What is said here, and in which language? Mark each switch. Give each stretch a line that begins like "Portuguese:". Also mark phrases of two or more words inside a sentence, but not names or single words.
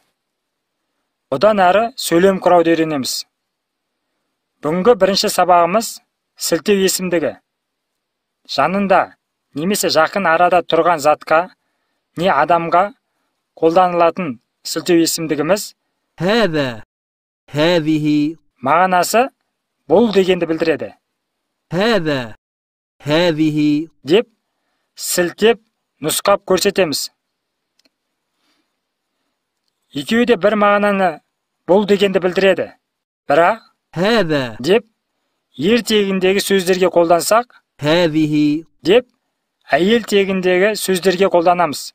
Kazakh: Одан әрі сөйлем құрауды үйренеміз. Бүгінгі бірінші сабағымыз сілтеу есімдігі. Жанында немесе жақын арада тұрған затқа, не адамға қолданылатын сілтеу есімдігіміз
Arabic: هذا هذه
Kazakh: мағынасы бұл дегенді білдіреді.
Arabic: هذا هذه
Kazakh: Деп сілтеп нұсқап көрсетеміз. Екеуі де бір мағынаны бұл дегенді білдіреді. Бірақ هذا деп ер тегіндегі сөздерге қолдансақ, هذه деп әйел тегіндегі сөздерге қолданамыз.